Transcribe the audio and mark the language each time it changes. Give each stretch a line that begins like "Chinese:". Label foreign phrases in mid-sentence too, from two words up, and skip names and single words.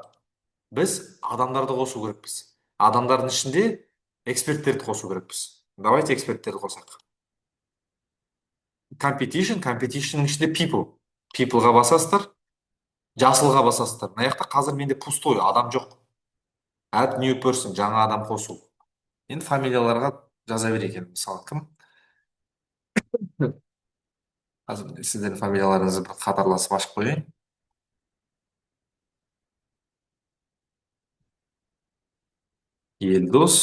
Kazakh: Біз адамдарды қосу керекпіз. Адамдардың ішінде эксперттерді қосу керекпіз. Давайте эксперттерді қосақ. Competitionның ішінде people. Peopleға басасыздар. Жасылға басасыздар. Мына жақта қазір менде пустой, адам жоқ.
English: Add new person,
Kazakh: жаңа адам қосу. Енді фамилияларға жаза берейік. Мысалы, кім? Қазір сіздердің фамилияларыңызды бір қатарласып ашып қояйын. Елдос.